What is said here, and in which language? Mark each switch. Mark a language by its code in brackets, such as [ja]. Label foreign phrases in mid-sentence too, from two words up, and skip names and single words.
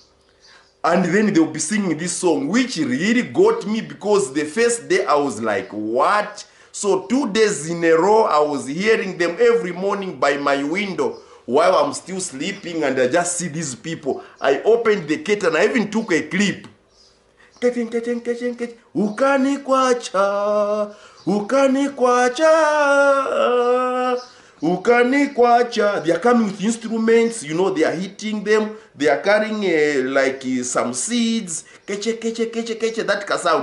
[en] And then they'll be singing this song, which really got me, because the first day I was like, what? So 2 days in a row, I was hearing them every morning by my window while I'm still sleeping, and I just see these people. I opened the curtain, I even took a clip. [ny] Ukani kwacha, ukani kwacha. [en] They are coming with instruments, they are hitting them. They are carrying some seeds. Keche, that sound.